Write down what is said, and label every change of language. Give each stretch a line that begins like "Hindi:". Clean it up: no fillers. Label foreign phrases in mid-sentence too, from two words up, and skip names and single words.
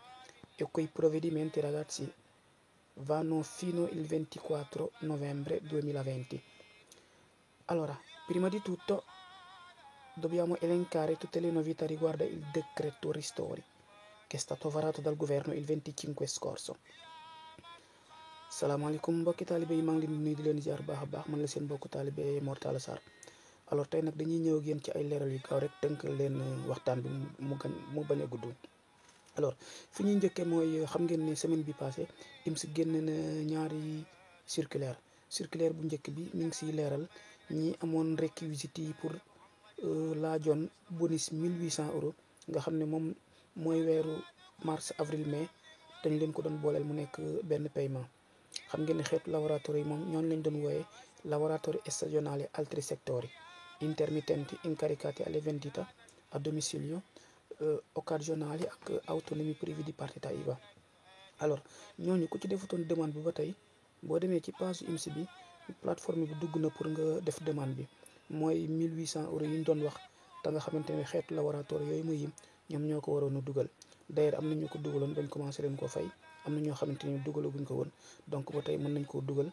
Italian: E quei provvedimenti ragazzi vanno fino il 24 novembre 2020. Allora, prima di tutto dobbiamo elencare tutte le novità riguardo il decreto ristori che è stato varato dal governo il 25 scorso.
Wolof: salaamaaleykum mbokki taalibe yi maa ngi leen di nuyu di leen ziar baax a baax man la seen mbokku taalibe Mor Talla Sarr. Alors tey nag dañuy ñëw ak yéen ci ay leeral yu gaaw rek tënk leen waxtaan bi mu bañ a gudd. Alors fi ñuy njëkkee mooy xam ngeen ne semaine bi passé IMS génn na ñaari circulaire bu njëkk bi mi ngi siy leeral ñi amoon réquisites yi pour laajoon bonus 1800 euros nga xam ne moom mooy weeru
French: mars avril mai
Wolof: dañ leen ko doon booleel mu nekk benn paiement. xam ngeen ne xeetu
Italian: lavoratori
Wolof: yi moom ñooñu lañ doon wooyee
Italian: lavoratori stagionali e altri settori intermittenti incaricati alle vendite a domicilio occasionali ak autonomi privi di partita IVA.
Wolof: alors ñooñu ku ci defutoon demande bi ba tey boo demee ci page IMS bi plateforme bi dugg na pour nga def demande bi mooy 1800 euros yi ñu doon wax te nga xamante ne xeetu laboratoire yooyu muy yim ñoom ñoo ko waroon a dugal. d'ailleurs am na ñu ko dugaloon bañ commencé leen koo fay, am na ñoo xamante ni dugalaguñ ko woon, donc ba tey mën nañ koo dugal.